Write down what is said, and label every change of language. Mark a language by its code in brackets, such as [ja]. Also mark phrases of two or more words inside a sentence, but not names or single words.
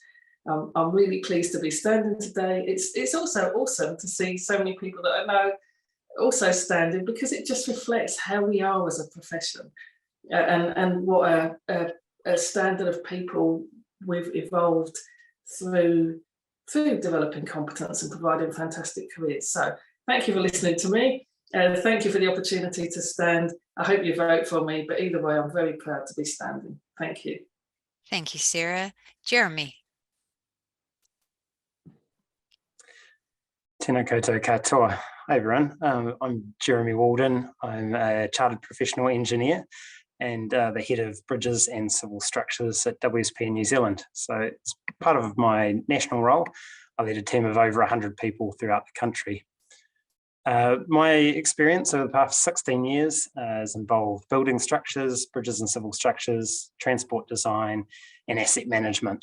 [en] I'm really pleased to be standing today. It's also awesome to see so many people that I know also standing, because it just reflects how we are as a profession and what a standard of people we've evolved through developing competence and providing fantastic careers. So thank you for listening to me. Thank you for the opportunity to stand. I hope you vote for me, but either way, I'm very proud to be standing. Thank you. Thank you, Sarah. Jeremy. [mi] Tēnā koutou katoa. [en] Hi everyone, I'm Jeremy Walden. I'm a Chartered Professional Engineer and the Head of Bridges and Civil Structures at WSP New Zealand. So as part of my national role, I lead a team of over 100 people throughout the country. My experience over the past 16 years has involved building structures, bridges and civil structures, transport design and asset management.